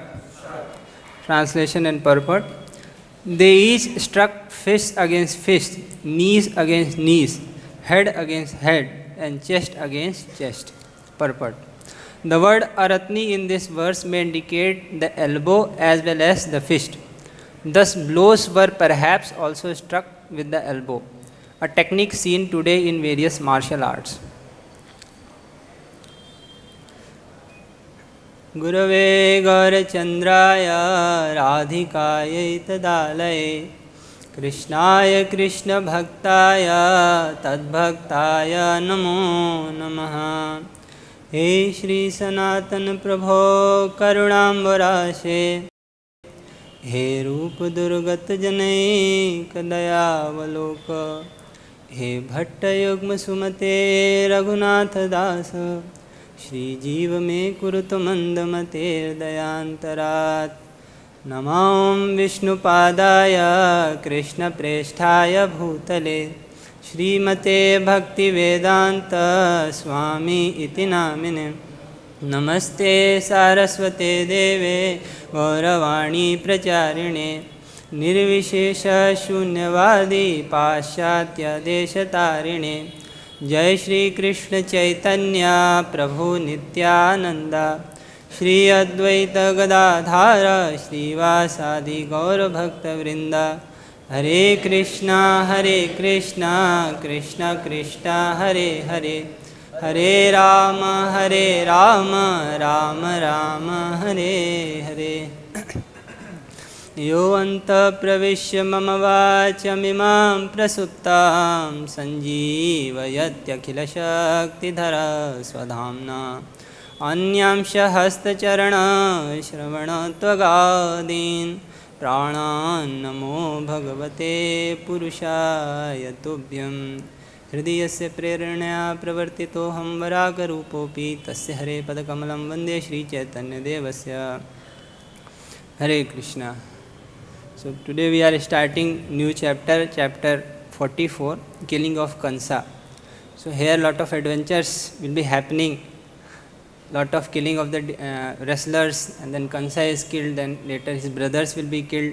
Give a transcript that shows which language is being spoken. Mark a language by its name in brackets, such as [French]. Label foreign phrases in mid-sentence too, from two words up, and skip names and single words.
[English] Translation and purport. They each struck fist against fist, knees against knees, head against head, and chest against chest. Purport. The word aratni in this verse may indicate the elbow as well as the fist. Thus, blows were perhaps also struck with the elbow, a technique seen today in various martial arts. [Sanskrit] गुरवे गौरचन्द्राय राधिकायै तदालये कृष्णाय कृष्णभक्ताय तद्भक्ताय नमो नमः। हे श्री सनातन प्रभो करुणाम्बराशे, हे रूप दुर्गत जनैक दयावलोक, हे भट्टयुग्म सुमते रघुनाथ दास, श्री जीव में कुरुत मंदमतेर्दयांतरात्। नमां विष्णुपादाय कृष्णप्रेष्ठाय भूतले, श्रीमते भक्तिवेदांत स्वामी इति नामिने। नमस्ते सारस्वते देवे गौरवाणी प्रचारिणे, निर्विशेष शून्यवादी पाश्चात्य देशतारिणे। जय श्री कृष्ण चैतन्य प्रभु नित्यानंद, श्री अद्वैत गदाधार श्रीवासादि गौरभक्तवृंद। हरे कृष्णा कृष्ण कृष्ण हरे हरे, हरे राम राम राम हरे हरे। यो अन्तःप्रविश्य मम वाचमिमां प्रसुप्तां सञ्जीवयत्यखिलशक्तिधरा स्वधाम्ना। अन्यांश हस्तचरणश्रवणत्वगादीन् प्राणान् नमो भगवते पुरुषाय तुभ्यं। हृदयस्य प्रेरणया प्रवर्तितोऽहं वराकरूपोऽपि तस्य हरे पदकमलं वन्दे श्रीचैतन्यदेवस्य। हरे कृष्णा। [English] So today we are starting new chapter, chapter 44, killing of Kansa. So here lot of adventures will be happening, lot of killing of the wrestlers, and then Kansa is killed, then later his brothers will be killed.